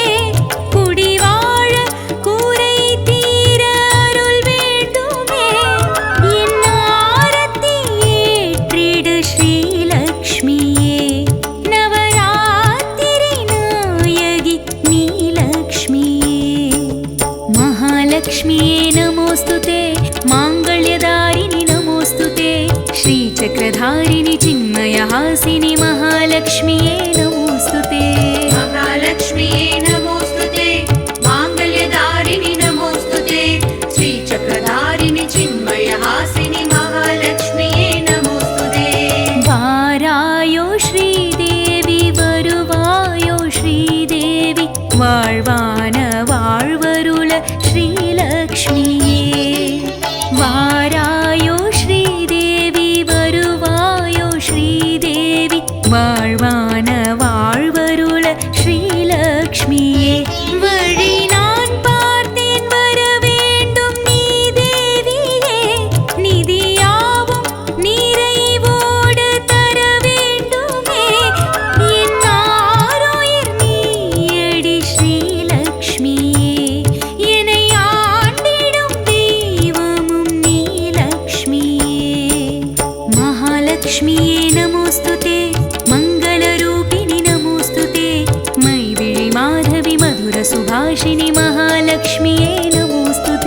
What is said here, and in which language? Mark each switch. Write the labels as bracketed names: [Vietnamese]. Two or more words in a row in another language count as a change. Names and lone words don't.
[Tamil] குடிவாழ கூரை தீர அருள் வேண்டுமே. என் ஆரத்தி ஏற்றிடு ஸ்ரீலக்ஷ்மியே. நவராத்திரி நாயகி நீலக்ஷ்மியே. [Sanskrit] महालक्ष्म्ये नमोस्तुते माङ्गल्यदारिणि नमोस्तुते श्रीचक्रधारिणि चिन्मयहासिनि महालक्ष्म्ये नमोस्तुते. महालक्ष्म्ये नमोस्तुते माङ्गल्यदारिणि नमोस्तुते श्रीचक्रधारिणि चिन्मयहासिनि महालक्ष्म्ये नमोस्तुते. [Tamil] வாராயோ ஸ்ரீதேவி வருவாயோ ஸ்ரீதேவி. வாழ்வான வாழ்வருள ஸ்ரீலக்ஷ்மியே. வாராயோ ஸ்ரீதேவி வருவாயோ ஸ்ரீதேவி. வாழ்வான வாழ்வருள ஸ்ரீலக்ஷ்மியே. வழி நான் பார்த்தேன் வர வேண்டும் நீ தேவியே. நிதியாவும் நிறைவோடு தர வேண்டுமே. என் ஆரோயர் நீயடி ஸ்ரீலக்ஷ்மியே. என்னை ஆண்டிடும் தெய்வமும் நீலக்ஷ்மியே. [Sanskrit] महालक्ष्म्ये नमोस्तुते मङ्गलरूपिणि नमोस्तुते मैविळि माधवि मधुरसुभाषिणि महालक्ष्म्ये नमोस्तुते.